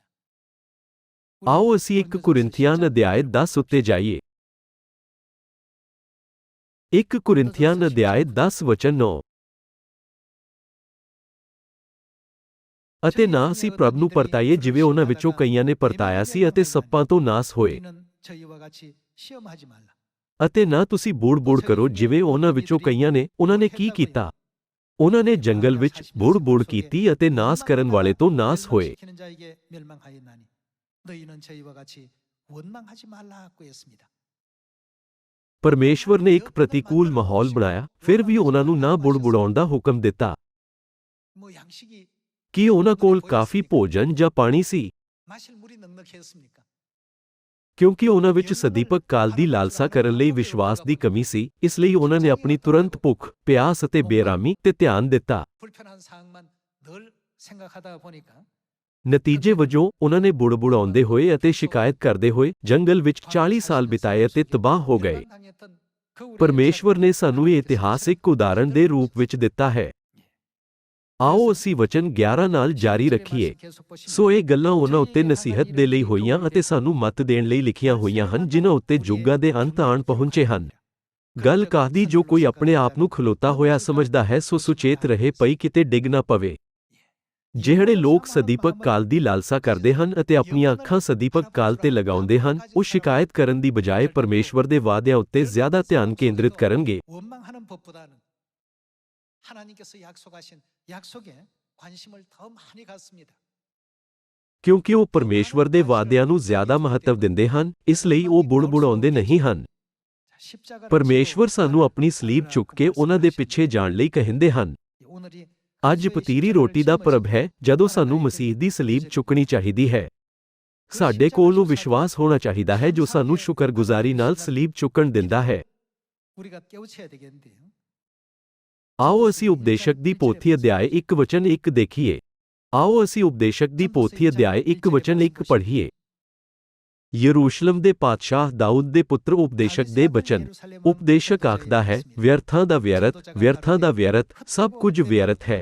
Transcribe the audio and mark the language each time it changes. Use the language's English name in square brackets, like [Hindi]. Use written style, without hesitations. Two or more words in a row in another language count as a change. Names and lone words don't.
[Punjabi] ਆਓ ਅਸੀਂ 1 ਕੁਰਿੰਥੀਆਨ ਅਧਿਆਇ 10 ਉੱਤੇ ਜਾਈਏ। 1 ਕੁਰਿੰਥੀਆਨ ਅਧਿਆਇ 10 ਵਚਨ 9। ਅਤੇ ਨਾ ਅਸੀਂ ਪ੍ਰਭ ਨੂੰ ਪਰਤਾਈਏ ਜਿਵੇਂ ਉਹਨਾਂ ਵਿੱਚੋਂ ਕਈਆਂ ਨੇ ਪਰਤਾਇਆ ਸੀ ਅਤੇ ਸੱਪਾਂ ਤੋਂ ਨਾਸ ਹੋਏ। [Korean] 우리는 저희와 같이 시험하지 말라. [Punjabi] ਅਤੇ ਨਾ ਤੁਸੀਂ ਬੁੜ-ਬੁੜ ਕਰੋ ਜਿਵੇਂ ਉਹਨਾਂ ਵਿੱਚੋਂ ਕਈਆਂ ਨੇ। ਉਹਨਾਂ ਨੇ ਕੀ ਕੀਤਾ? ਉਹਨਾਂ ਨੇ ਜੰਗਲ ਵਿੱਚ ਬੁੜ-ਬੁੜ ਕੀਤੀ ਅਤੇ ਨਾਸ ਕਰਨ ਵਾਲੇ ਤੋਂ ਨਾਸ ਹੋਏ। [Korean] 멸망시키는 자에게 멸망하였나니 너희는 저희와 같이 원망하지 말라고 했습니다. [Punjabi] ਪਰਮੇਸ਼ਵਰ ਨੇ ਇੱਕ ਪ੍ਰਤੀਕੂਲ ਮਾਹੌਲ ਬਣਾਇਆ, ਫਿਰ ਵੀ ਉਹਨਾਂ ਨੂੰ ਨਾ ਬੁੜ-ਬੁੜਾਉਣ ਦਾ ਹੁਕਮ ਦਿੱਤਾ। [Korean] 뭐 양식이 [Punjabi] ਕੀ ਉਹਨਾਂ ਕੋਲ ਕਾਫੀ ਭੋਜਨ ਜਾਂ ਪਾਣੀ ਸੀ? [Korean] 마실 물이 넉넉했습니까? [Punjabi] ਕਿਉਂਕਿ ਉਹਨਾਂ ਵਿੱਚ ਸਦੀਪਕ ਕਾਲ ਦੀ ਲਾਲਸਾ ਕਰਨ ਲਈ ਵਿਸ਼ਵਾਸ ਦੀ ਕਮੀ ਸੀ, ਇਸ ਲਈ ਉਹਨਾਂ ਨੇ ਆਪਣੀ ਤੁਰੰਤ ਭੁੱਖ, ਪਿਆਸ ਅਤੇ ਬੇਰਾਮੀ ਤੇ ਧਿਆਨ ਦਿੱਤਾ। [Korean] 불편한 상황만 늘 생각하다 보니까 [Punjabi] ਨਤੀਜੇ ਵਜੋਂ ਉਹਨਾਂ ਨੇ ਬੁੜਬੁੜਾਉਂਦੇ ਹੋਏ ਅਤੇ ਸ਼ਿਕਾਇਤ ਕਰਦੇ ਹੋਏ ਜੰਗਲ ਵਿੱਚ 40 ਸਾਲ ਬਿਤਾਏ ਅਤੇ ਤਬਾਹ ਹੋ ਗਏ। [Korean] 멸망당했던 그 우리의 [Punjabi] ਪਰਮੇਸ਼ਵਰ ਨੇ ਸਾਨੂੰ ਇਹ ਇਤਿਹਾਸ ਇੱਕ ਉਦਾਹਰਣ ਦੇ ਰੂਪ ਵਿੱਚ ਦਿੱਤਾ ਹੈ। ਆਓ ਅਸੀਂ ਵਚਨ 11 ਨਾਲ ਜਾਰੀ ਰੱਖੀਏ। ਸੋ ਇਹ ਗੱਲਾਂ ਉਹਨਾਂ ਉੱਤੇ ਨਸੀਹਤ ਦੇ ਲਈ ਹੋਈਆਂ ਅਤੇ ਸਾਨੂੰ ਮੱਤ ਦੇਣ ਲਈ ਲਿਖੀਆਂ ਹੋਈਆਂ ਹਨ ਜਿਨ੍ਹਾਂ ਉੱਤੇ ਯੁੱਗਾਂ ਦੇ ਅੰਤ ਆਣ ਪਹੁੰਚੇ ਹਨ। ਗੱਲ ਕਾਹਦੀ ਜੋ ਕੋਈ ਆਪਣੇ ਆਪ ਨੂੰ ਖਲੋਤਾ ਹੋਇਆ ਸਮਝਦਾ ਹੈ ਸੋ ਸੁਚੇਤ ਰਹੇ ਪਈ ਕਿਤੇ ਡਿੱਗ ਨਾ ਪਵੇ। ਜਿਹੜੇ ਲੋਕ ਸਦੀਪਕ ਕਾਲ ਦੀ ਲਾਲਸਾ ਕਰਦੇ ਹਨ ਅਤੇ ਆਪਣੀਆਂ ਅੱਖਾਂ ਸਦੀਪਕ ਕਾਲ ਤੇ ਲਗਾਉਂਦੇ ਹਨ, ਉਹ ਸ਼ਿਕਾਇਤ ਕਰਨ ਦੀ ਬਜਾਏ ਪਰਮੇਸ਼ਵਰ ਦੇ ਵਾਅਦਿਆਂ ਉੱਤੇ ਜ਼ਿਆਦਾ ਧਿਆਨ ਕੇਂਦਰਿਤ ਕਰਨਗੇ। [Korean] 원망하는 법보다는 하나님께서 약속하신 약속에 관심을 더 많이 갖습니다. [Punjabi] ਕਿਉਂਕਿ ਉਹ ਪਰਮੇਸ਼ਵਰ ਦੇ ਵਾਅਦਿਆਂ ਨੂੰ ਜ਼ਿਆਦਾ ਮਹੱਤਵ ਦਿੰਦੇ ਹਨ, ਇਸ ਲਈ ਉਹ ਬੁੜਬੁੜਾਉਂਦੇ ਨਹੀਂ ਹਨ। [Korean] 십자가를 [Punjabi] ਪਰਮੇਸ਼ਵਰ [Korean] 지고 [Punjabi] ਸਾਨੂੰ ਆਪਣੀ ਸਲੀਬ ਚੁੱਕ ਕੇ ਉਹਨਾਂ ਦੇ ਪਿੱਛੇ ਜਾਣ ਲਈ ਕਹਿੰਦੇ ਹਨ। [Korean] 오늘이 [Punjabi] ਅੱਜ ਪਤੀਰੀ ਰੋਟੀ ਦਾ ਪਰਬ ਹੈ ਜਦੋਂ ਸਾਨੂੰ ਮਸੀਹ ਦੀ ਸਲੀਬ ਚੁੱਕਣੀ ਚਾਹੀਦੀ ਹੈ। ਸਾਡੇ ਕੋਲ ਉਹ ਵਿਸ਼ਵਾਸ ਹੋਣਾ ਚਾਹੀਦਾ ਹੈ ਜੋ ਸਾਨੂੰ ਸ਼ੁਕਰਗੁਜ਼ਾਰੀ ਨਾਲ ਸਲੀਬ ਚੁੱਕਣ ਦਿੰਦਾ ਹੈ। [Korean] 우리가 깨우쳐야 되겠는데요. [Punjabi] ਆਓ ਅਸੀਂ ਉਪਦੇਸ਼ਕ ਦੀ ਪੋਥੀ ਅਧਿਆਇ 1 ਵਚਨ 1 ਦੇਖੀਏ। ਆਓ ਅਸੀਂ ਉਪਦੇਸ਼ਕ ਦੀ ਪੋਥੀ ਅਧਿਆਇ 1 ਵਚਨ 1 ਪੜ੍ਹੀਏ। ਯਰੂਸ਼ਲਮ ਦੇ ਪਾਤਸ਼ਾਹ ਦਾਊਦ ਦੇ ਪੁੱਤਰ ਉਪਦੇਸ਼ਕ ਦੇ ਬਚਨ। ਉਪਦੇਸ਼ਕ ਆਖਦਾ ਹੈ, ਵਿਅਰਥਾਂ ਦਾ ਵਿਅਰਥ, ਵਿਅਰਥਾਂ ਦਾ ਵਿਅਰਥ, ਸਭ ਕੁਝ ਵਿਅਰਥ ਹੈ।